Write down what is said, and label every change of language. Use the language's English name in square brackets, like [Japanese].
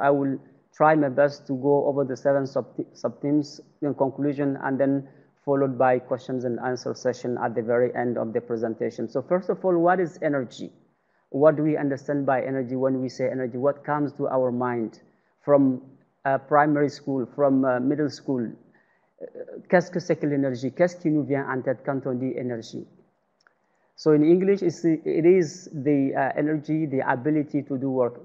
[English] I will try my best to go over the 7 sub-themes in conclusion, and then followed by questions and answer session at the very end of the presentation. So first of all, what is energy? What do we understand by energy when we say energy? What comes to our mind from primary school, from middle school? [French] qu'est-ce que c'est que l'énergie? Qu'est-ce qui nous vient en tête quand on dit énergie? [English] So in English, it is the energy, the ability to do work.